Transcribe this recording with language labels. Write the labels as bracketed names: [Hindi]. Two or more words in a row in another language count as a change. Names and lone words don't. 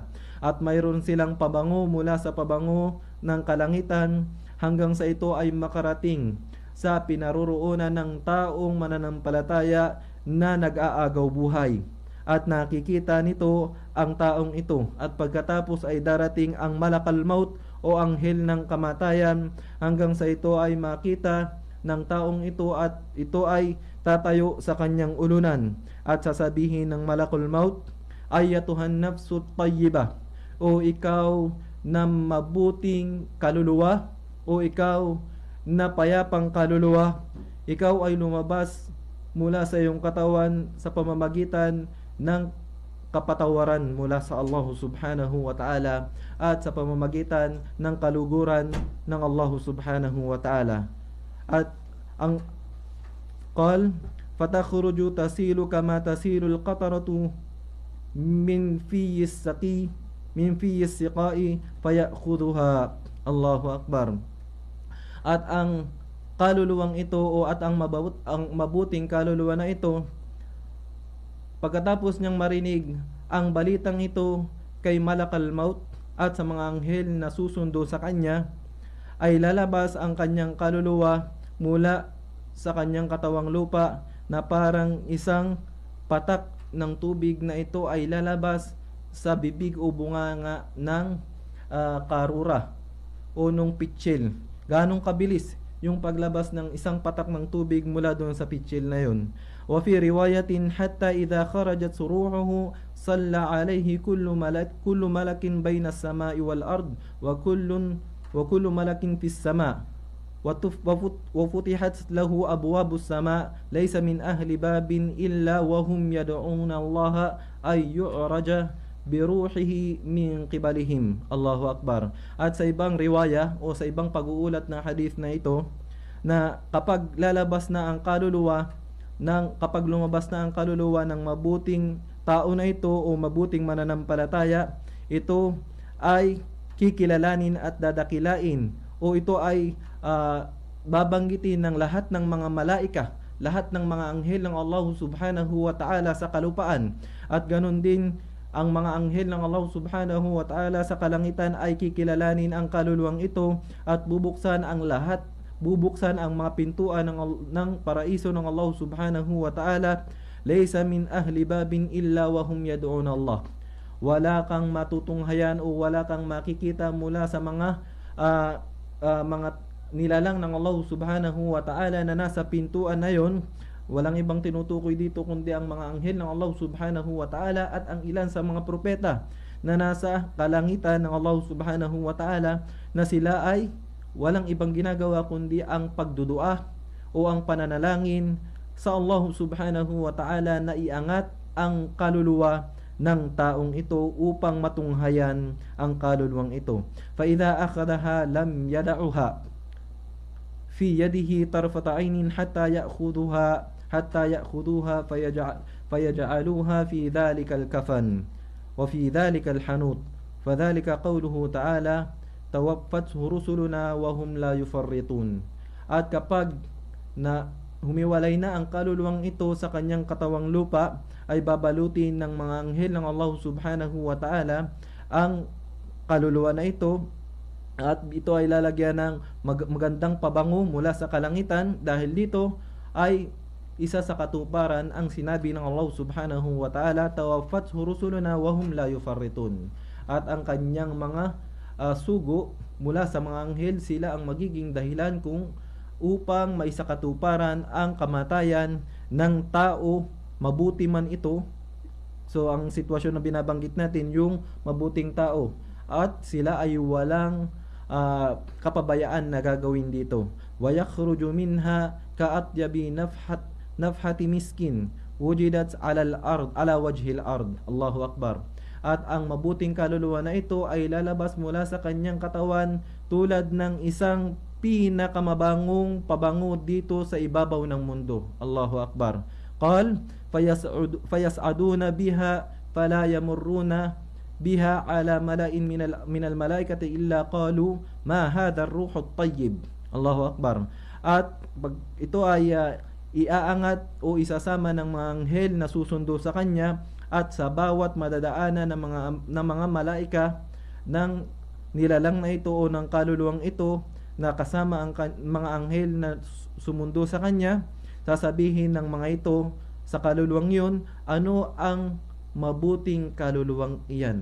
[Filipino] At mayroon silang pabango mula sa pabango ng kalangitan hanggang sa ito ay makarating sa pinaroroonan ng taong mananampalataya na nag-aagaw buhay. At nakikita nito ang taong ito, at pagkatapos ay darating ang [Arabic] ملك الموت [Filipino] o anghel ng kamatayan hanggang sa ito ay makita ng taong ito, at ito ay tatayo sa kanyang ulunan at sasabihin ng [Arabic] ملك الموت، أيتها النفس الطيبة, [Filipino] o ikaw na mabuting kaluluwa, o ikaw na payapang kaluluwa, ikaw ay lumabas mula sa iyong katawan sa pamamagitan ng kapatawaran mula sa Allah [Arabic] سبحانه وتعالى [Filipino] at sa pamamagitan ng kaluguran ng Allah [Arabic] سبحانه وتعالى. [Filipino] At ang [Arabic] قال فتخرج تسيل كما تسيل القطرة من في السقاء فيأخذها. الله أكبر. [Filipino] At ang kaluluwang ito o at ang mabuting kaluluwa na ito, pagkatapos niyang marinig ang balitang ito kay [Arabic] ملك الموت [Filipino] at sa mga anghel na susundo sa kanya, ay lalabas ang kanyang kaluluwa mula sa kanyang katawang lupa na parang isang patak ng tubig na ito ay lalabas sa bibig o bunganga ng karura o nung pitsil. Ganong kabilis yung paglabas ng isang patak ng tubig mula doon sa pitsil na yun. [Arabic] وفي رواية حتى إذا خرجت روحه صلى عليه كل ملك بين السماء والأرض وكل ملك في السماء وفتحت له أبواب السماء ليس من أهل باب إلا وهم يدعون الله أن يعرج بروحه من قبلهم. الله أكبر. [Filipino] At sa ibang riwaya o sa ibang pag-uulat na hadith na ito, na kapag lumabas na ang kaluluwa ng mabuting tao na ito o mabuting mananampalataya, ito ay kikilalanin at dadakilain, o ito ay babanggitin ng lahat ng mga malaika, lahat ng mga anghel ng Allah [Arabic] سبحانه وتعالى [Filipino] sa kalupaan, at ganun din ang mga anghel ng Allah [Arabic] سبحانه وتعالى [Filipino] sa kalangitan ay kikilalanin ang kaluluwang ito, at bubuksan ang mga pintuan ng paraiso ng Allah [Arabic] سبحانه وتعالى. ليس من أهل باب إلا وهم يدعون الله. [Filipino] Wala kang matutunghayan o wala kang makikita mula sa mga nilalang ng Allah [Arabic] سبحانه وتعالى [Filipino] na nasa pintuan na yon. Walang ibang tinutukoy dito kundi ang mga anghel ng Allah [Arabic] سبحانه وتعالى [Filipino] at ang ilan sa mga propeta na nasa kalangitan ng Allah [Arabic] سبحانه وتعالى, [Filipino] na sila ay walang ibang ginagawa kundi ang pagdudua o ang pananalangin sa Allah [Arabic] سبحانه وتعالى [Filipino] na iangat ang kaluluwa ng taong ito upang matunghayan ang kaluluwang ito. [Arabic] فإذا أخذها لم يدعها في يده طرفة عين حتى يأخذها فيجعلها في ذلك الكفن وفي ذلك الحنوط. فذلك قوله تعالى توفته رسلنا وهم لا يفرطون. [Filipino] At kapag na humiwalay na ang kaluluwang ito sa kanyang katawang lupa, ay babalutin ng mga anghel ng Allah [Arabic] سبحانه وتعالى [Filipino] ang kaluluwa na ito, at ito ay lalagyan ng magandang pabango mula sa kalangitan, dahil dito ay isa sa katuparan ang sinabi ng Allah [Arabic] سبحانه وتعالى, توفته رسلنا وهم لا يفرطون. [Filipino] At ang kanyang mga sugo mula sa mga anghel, sila ang magiging dahilan upang may sakatuparan ang kamatayan ng tao, mabuti man ito. So ang sitwasyon na binabanggit natin, yung mabuting tao, at sila ay walang kapabayaan na gagawin dito. [Arabic] ويخرج منها كأطيب نفحة مسك وجدت على وجه الأرض. الله أكبر. [Filipino] At ang mabuting kaluluwa na ito ay lalabas mula sa kanyang katawan tulad ng isang pinakamabangong pabango dito sa ibabaw ng mundo. [Arabic] الله أكبر. قال فيصعدون بها فلا يمرون بها على ملإ من الملائكة إلا قالوا ما هذا الروح الطيب. الله أكبر. [Filipino] At ito ay iaangat o isasama ng mga anghel na susundo sa kanya, at sa bawat madadaanan ng mga malaika ng nilalang na ito o ng kaluluwang ito na kasama ang mga anghel na sumundo sa kanya, sasabihin ng mga ito sa kaluluwang yun, ano ang mabuting kaluluwang iyan?